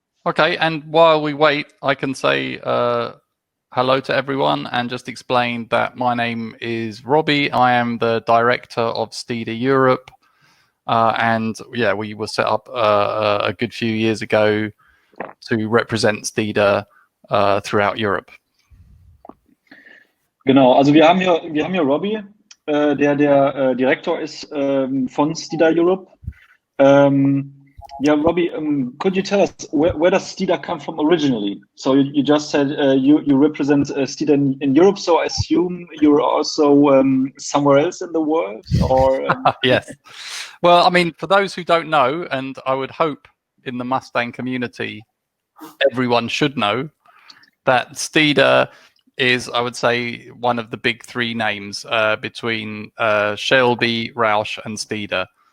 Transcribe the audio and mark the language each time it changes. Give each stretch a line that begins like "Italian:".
English: Okay, and while we wait, I can say hello to everyone and just explain that my name is Robbie. I am the director of Steeda Europe. And yeah, we were set up a good few years ago to represent Steeda throughout Europe.
German: Genau, also wir haben hier Robbie, der Direktor ist von Steeda Europe.
English: Yeah, Robbie, could you tell us where does Steeda come from originally? So you just said you represent Steeda in Europe, so I assume you're also somewhere else in the world, or? Yes. Well, I mean, for those who don't know, and I would hope in the Mustang community, everyone should know that Steeda is, I would say, one of the big three names between Shelby, Roush, and Steeda.